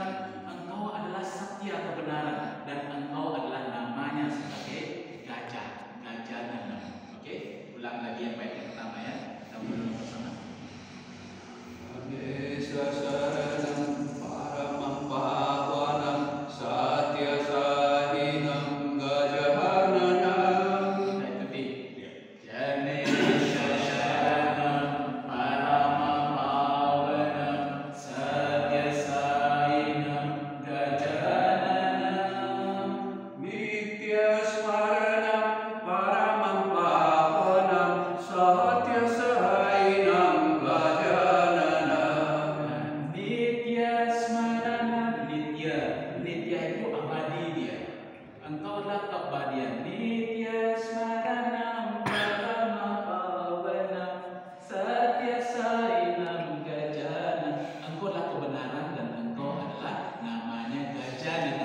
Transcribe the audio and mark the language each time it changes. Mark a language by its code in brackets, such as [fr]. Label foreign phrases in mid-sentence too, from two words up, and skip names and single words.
[id] Engkau adalah satya kebenaran dan engkau adalah namanya sebagai gajah, Gajananam. Oke, ulang lagi yang baik yang pertama ya. Kita ulang bersama. [sa] गणेश शरणं परमं पावनं सत्य साईं गजाननम्. [id] Kita ikuti. [sa] गणेश शरणं परम पावनं सत्य साईं गजाननम्. नित्य स्मरणं परमं पावनं सत्य साईं गजाननम्. नित्य स्मरणम्. [id] Nitya itu abadi dia. Engkau adalah keabadian. [sa] नित्य स्मरणं परम पावनं सत्य साईं गजाननम्. [id] Engkau adalah kebenaran dan engkau adalah namanya Gajananam.